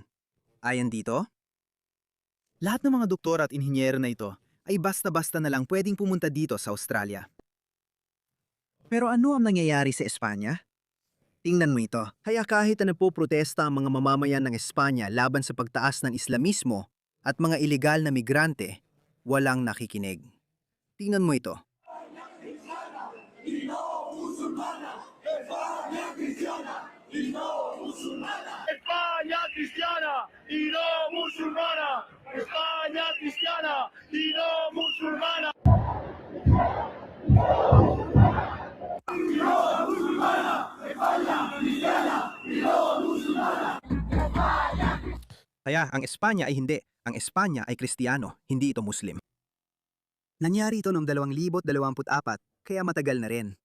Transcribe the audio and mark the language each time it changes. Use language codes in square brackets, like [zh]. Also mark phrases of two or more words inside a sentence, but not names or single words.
[tl] Ayon dito, lahat ng mga doktor at inhinyero na ito ay basta-basta na lang pwedeng pumunta dito sa Australia. Pero ano ang nangyayari sa Espanya? Tingnan mo ito. Kaya kahit na nagpoprotesta ang mga mamamayan ng Espanya laban sa pagtaas ng Islamismo at mga ilegal na migrante, walang nakikinig. Tingnan mo ito. [es] España cristiana y no musulmana. España cristiana y no musulmana. [tl] Kaya ang Espanya ay hindi. Ang Espanya ay Kristiyano, hindi ito Muslim. Nangyari ito noong 2024, kaya matagal na rin.